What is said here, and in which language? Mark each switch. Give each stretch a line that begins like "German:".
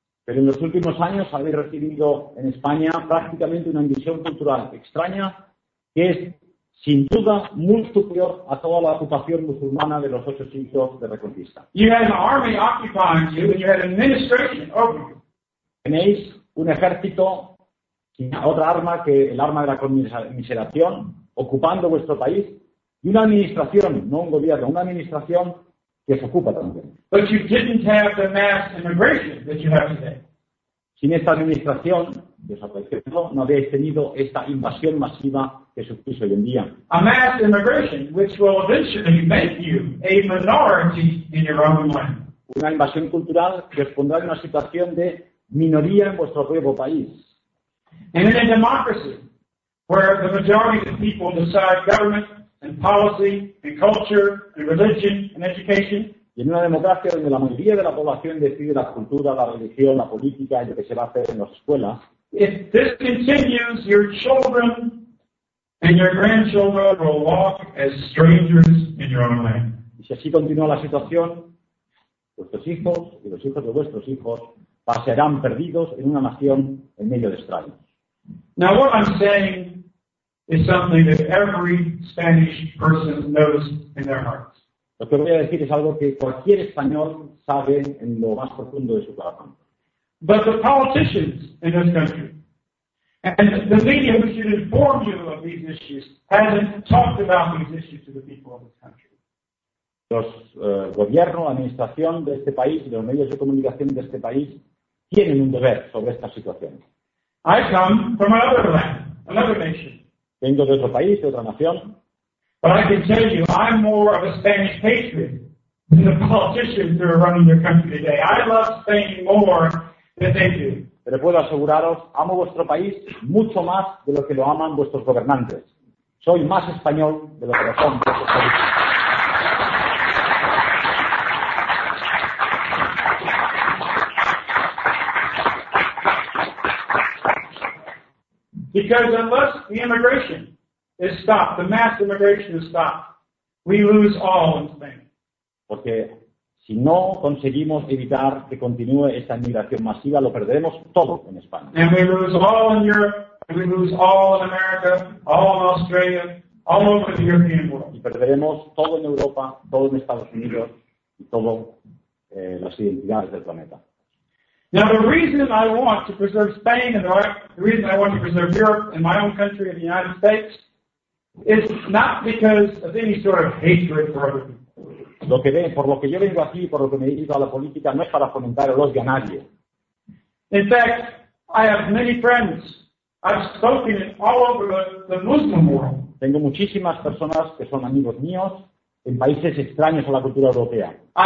Spanish: Pero en los últimos años habéis recibido en España prácticamente una invasión cultural extraña que es sin duda muy superior a toda la ocupación musulmana de los 8 siglos de Reconquista.
English: You had an army occupying you and you had an administration over you.
Spanish: Tenéis un ejército sin otra arma que el arma de la conmiseración ocupando vuestro país Y una administración, no un gobierno, una administración que se ocupa también.
English: But you didn't have the mass immigration that you have today.
Spanish: Sin esta administración, desapareció, no habéis tenido esta invasión masiva que sufrís hoy en día.
English: A mass immigration which will eventually make you a minority in your own land.
Spanish: Una invasión cultural que os pondrá en una situación de minoría en vuestro propio país.
English: And in a democracy where the majority of people decide government and policy and culture and religion and education.
Spanish: Y en una democracia donde la mayoría de la población decide la cultura, la religión, la política y lo que se va a hacer en las escuelas.
English: If this continues, your children and your grandchildren will walk as strangers in your own land.
Spanish: Y si así continúa la situación, vuestros hijos y los hijos de vuestros hijos pasarán perdidos en una nación en medio de extraños.
English: Now what I'm saying is something that every Spanish person knows in their hearts.
Spanish: Lo que voy a decir es algo que cualquier español sabe en lo más profundo de su corazón.
English: But the politicians in this country and the media who should inform you of these issues haven't talked about these issues to the people of this country.
Spanish: Los gobierno, la administración de este país y los medios de comunicación de este país tienen un deber sobre esta situación.
English: I come from another land, another nation.
Spanish: Vengo de otro país, de otra nación.
English: But I can tell you, I'm more of a Spanish patriot than the politicians who are running your country today. I love Spain more than they do.
Spanish: Pero puedo aseguraros, amo vuestro país mucho más de lo que lo aman vuestros gobernantes. Soy más español de lo que lo son vuestros políticos.
English: Because unless the immigration is stopped, the mass immigration is stopped, we lose all in Spain.
Spanish: Porque si no conseguimos evitar que continúe esta inmigración masiva, lo perderemos todo en España.
English: And we lose all in Europe, and we lose all in America, all in Australia, all over the European world.
Spanish: Y perderemos todo en Europa, todo en Estados Unidos, y todo las identidades del planeta.
English: Now the reason I want to preserve Spain and the reason I want to preserve Europe and my own country and the United States is not because of any sort of hatred for other people.
Spanish: Lo que ven, por lo que yo vengo aquí, por lo que me he ido a la política, no es para fomentar el odio a nadie.
English: In fact, I have many friends. I've spoken all over the Muslim world.
Spanish: Tengo muchísimas personas que son amigos míos en países extraños a la cultura europea.